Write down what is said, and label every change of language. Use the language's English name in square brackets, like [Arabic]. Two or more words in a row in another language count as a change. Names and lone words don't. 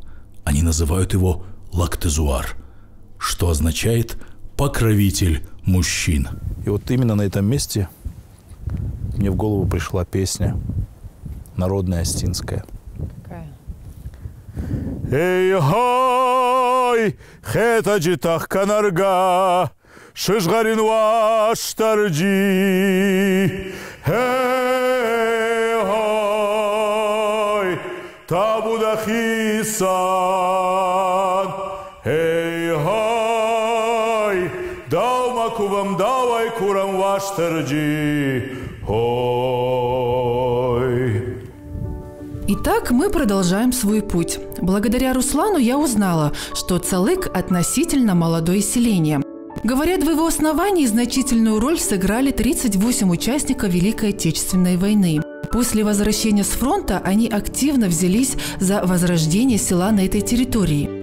[Russian] Они называют его Лактезуар, что означает «покровитель мужчин». И вот именно на этом месте мне в голову пришла песня народная остинская. Какая? [Ossetic] Эй-хой, хета-джитах канарга, шишгарин уаштырджи. Эй-хой, табудахисан, эй-хой, даумакубам давай курам ваштырджи, ой. [Russian] Итак, мы продолжаем свой путь. Благодаря Руслану я узнала, что Цалык относительно молодое селение. Говорят, в его основании значительную роль сыграли 38 участников Великой Отечественной войны. После возвращения с фронта они активно взялись за возрождение села на этой территории.